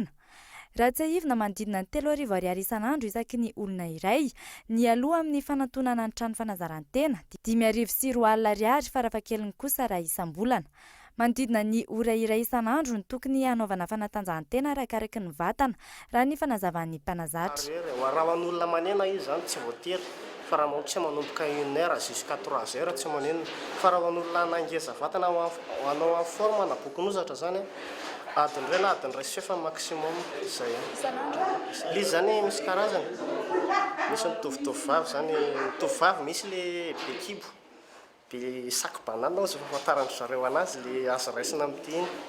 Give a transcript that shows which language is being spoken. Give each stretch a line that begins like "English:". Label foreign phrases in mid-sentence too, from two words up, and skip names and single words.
Malagasy: Raha tsy ahivina manodidina ny 3,000 ariary isan'andro isaky ny olona iray, ny aloha amin'ny fanantonana ny trano fanazarantena 5,4 alina ariary farafahakeliny kosa raha isam-bolana. Manodidina ny ora iray isan'andro ny tokony hanaovana fanatanjahantena arakaraka ny vatana raha ny fanazavan'ny mpanazatra. Raha an'olona manena izy zany tsy voatery fa raha tsy manomboka
French: 1 heure jusqu'à 3 heures
Malagasy: tsy manena. Fa raha an'olona nangeza vatana ho anao amin'ny forme na bokon'ozatra zany adiny ray na adiny ray sy fefa maximum izay. Izy zany misy karazany. Misy mitovitovy vavy zany, mitovy misy le bekibo. Dia
French: sac banane
Malagasy: zay fahafantarany zareo anazy le azo raisina amin'ity.